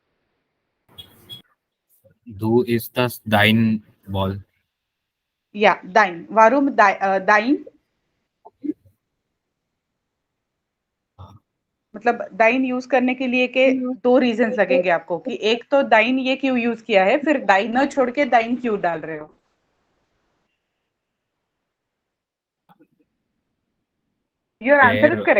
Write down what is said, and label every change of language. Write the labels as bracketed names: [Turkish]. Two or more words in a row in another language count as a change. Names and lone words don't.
[German] Du ist das dein Ball? Yeah, dein. Warum dein? [Hindi] मतलब दाइन यूज करने के लिए के दो रीजंस लगेंगे आपको कि एक तो दाइन ये क्यों यूज किया है, फिर दाइनर छोड़ के दाइन क्यों डाल रहे हो. [English] your answer is